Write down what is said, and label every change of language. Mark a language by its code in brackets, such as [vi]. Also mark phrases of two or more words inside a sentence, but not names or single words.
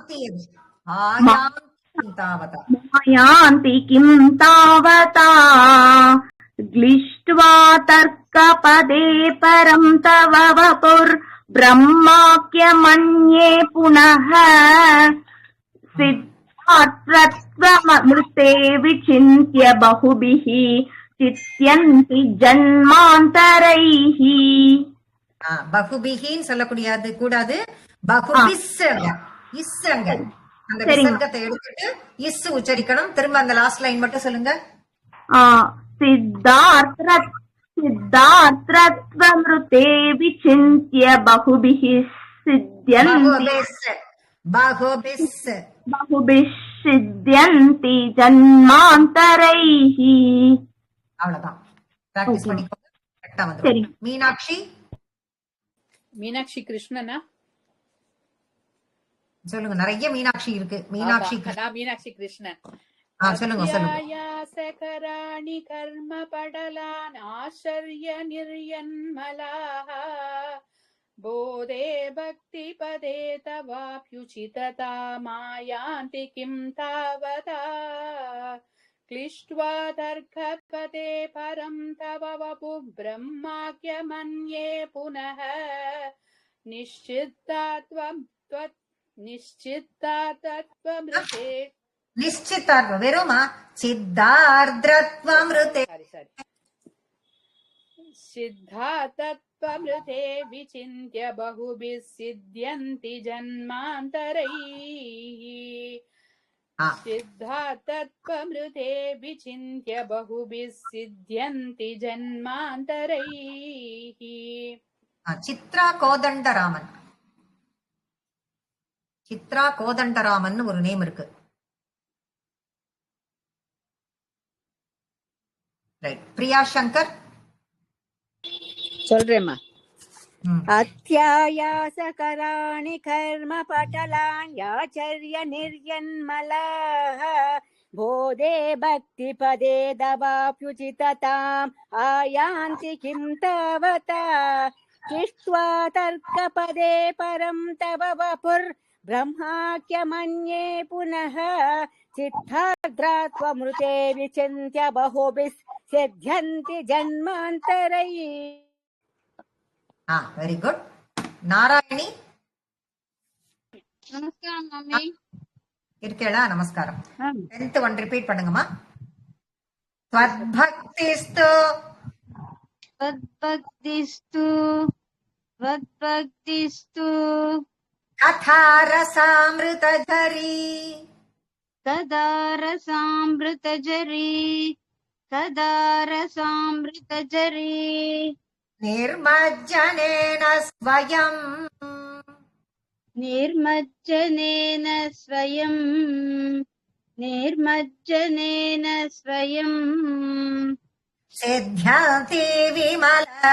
[sa] मायान्ति किं तावता ग्लिष्ट्वा तर्कपदे परं तव वपुर्ब्रह्माख्यमन्ये पुनः सिद्धार्थत्वमृते विचिन्त्य बहुभिः चित्यन्ति जन्मान्तरैः [ta] பகுபிகின்னு சொல்லக்கூடாது கூடாது பகுபிஸ்ஸங்க இஸ்ஸங்க அந்த விசர்க்கத்தை எடுத்துட்டு இஸ் உச்சரிக்கணும் திரும்ப அந்த [en] last line [ta] மட்டும் சொல்லுங்க [sa] सिद्धार्थत्वमृते विचिन्त्य बहुभिः सिद्ध्यन्ति बहुभिः सिद्ध्यन्ति जन्मान्तरैः. [ta] அவ்வளவுதான். பிராக்டிஸ் பண்ணிக்கோங்க. கரெக்டா சரி. வந்துரும். மீனாட்சி மீனாட்சி கிருஷ்ணனா? சொல்லுங்க. நிறைய மீனாட்சி இருக்கு. மீனாட்சி நான் மீனாட்சி கிருஷ்ணன். சொல்லுங்க சொல்லுங்க. [sa] अत्यायासकराणि कर्म पटलान् आचर्य निर्यन्मलाः बोधे भक्ति पदे तवाप्युचितता मायान्ति किम् तावता क्लिष्ट्वा तर्कपदे परं तव वपु ब्रह्माख्यमन्ये पुनः निश्चित्तात्वमृते நிश्चितार्थ வெறுமா சித்தார்த்ரத்வமிருதே सिद्धातत्वमृते विचिन्त्य बहुभिः सिद्ध्यन्ति जन्मान्तरैः सिद्धातत्वमृते विचिन्त्य बहुभिः सिद्ध्यन्ति जन्मान्तरैः. [ta] சித்ரா கோதண்டராமன். சித்ரா கோதண்டராமன் ஒரு நேம் இருக்கு. ரைட். பிரியா சங்கர் சொல்றேம்மா. [sa] अत्यायासकराणि कर्म पटलान्याचर्य निर्यन्मलाः बोधे भक्तिपदे दवाप्युचितताम् आयान्ति किं तावता किष्ट्वा तर्कपदे परं तव वपुर्ब्रह्माख्यमन्ये पुनः चित्तार्द्रात्वमृते विचिन्त्य बहुभिः सिद्ध्यन्ति जन्मान्तरैः. [en] very good. [ta] நாராயணி நமஸ்காரம் மம்மி. இருக்கேளா? நமஸ்காரம். 10th [en] one repeat [ta] பண்ணுங்கம்மா. [sa] त्वद्भक्तिस्तु त्वद्भक्तिस्तु त्वद्भक्तिस्तु कथारसामृतझरी कथारसामृतझरी कथारसामृतझरी निर्मज्जनेन स्वयं निर्मज्जनेन स्वयं निर्मज्जनेन स्वयं सिद्ध्यन्ति विमल